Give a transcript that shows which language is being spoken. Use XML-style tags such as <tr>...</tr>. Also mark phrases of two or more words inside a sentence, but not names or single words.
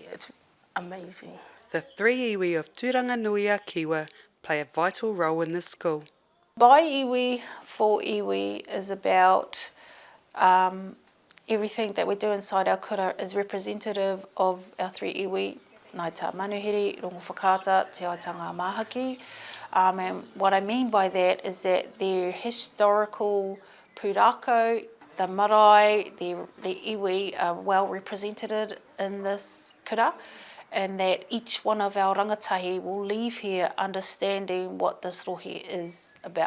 <en>It's amazing. The three iwi of Tūranganui-a-Kiwa play a vital role in this school. By iwi, for iwi is about everything that we do inside our kura is representative of our three iwi, Ngāi Tā Manuhiri, Rongo Whakaata, Te Aitanga Mahaki. And what I mean by that is that their historical pūrako, the marae, the iwi are well represented in this kura, and that each one of our rangatahi will leave here understanding what this rohe is about.</en>